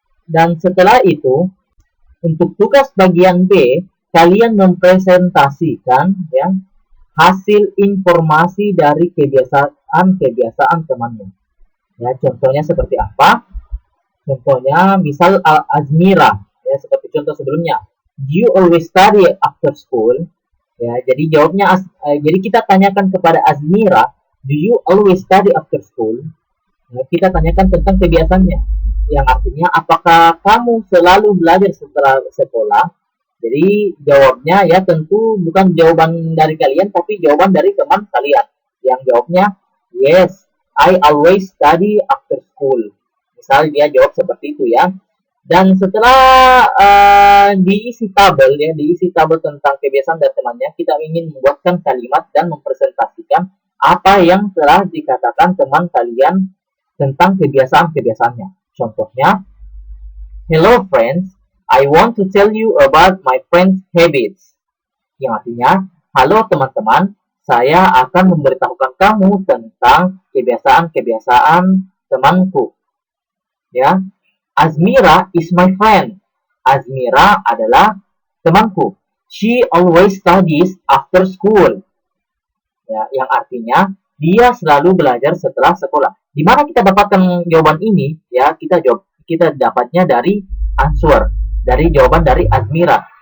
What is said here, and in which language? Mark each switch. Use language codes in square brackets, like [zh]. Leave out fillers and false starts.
[id] Dan setelah itu, untuk tugas bagian B, kalian mempresentasikan, ya, hasil informasi dari kebiasaan temanmu. Ya, contohnya seperti apa? Contohnya, misal Azmira, ya, seperti contoh sebelumnya. [en] Do you always study after school? [id] Ya, jadi jawabnya, jadi kita tanyakan kepada Azmira, [en] do you always study after school? [id] Nah, kita tanyakan tentang kebiasaannya, yang artinya apakah kamu selalu belajar setelah sekolah. Jadi jawabnya ya tentu bukan jawaban dari kalian, tapi jawaban dari teman kalian. Yang jawabnya, [en] yes, I always study after school. [id] Misal dia jawab seperti itu ya. Dan setelah diisi tabel tentang kebiasaan dari temannya, kita ingin membuatkan kalimat dan mempresentasikan apa yang telah dikatakan teman kalian tentang kebiasaan-kebiasaannya. Contohnya, [en] hello friends, I want to tell you about my friend's habits. [id] Yang artinya, halo teman-teman, saya akan memberitahukan kamu tentang kebiasaan-kebiasaan temanku. Ya, [en] Azmira is my friend. [id] Azmira adalah temanku. [en] She always studies after school. [id] Ya, yang artinya dia selalu belajar setelah sekolah. Di mana kita dapatkan jawaban ini? Ya, kita dapatnya dari answer, dari jawaban dari Azmira.